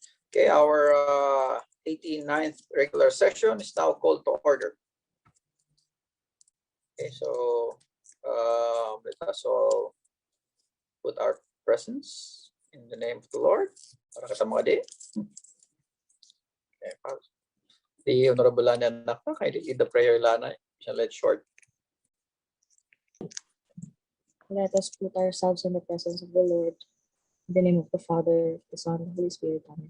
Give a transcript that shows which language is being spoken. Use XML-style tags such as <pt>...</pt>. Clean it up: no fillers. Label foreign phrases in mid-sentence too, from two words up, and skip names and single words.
<en>Okay, our 89th regular session is now called to order. Okay, so let us all put our presence in the name of the Lord.</en> <war>Para kita mga di.</war> <en>Okay, the Honorable Lana Anacta, kindly lead the prayer, Lana. Shall let short. Let us put ourselves in the presence of the Lord. In the name of the Father, the Son, and the Holy Spirit. Amen.</en>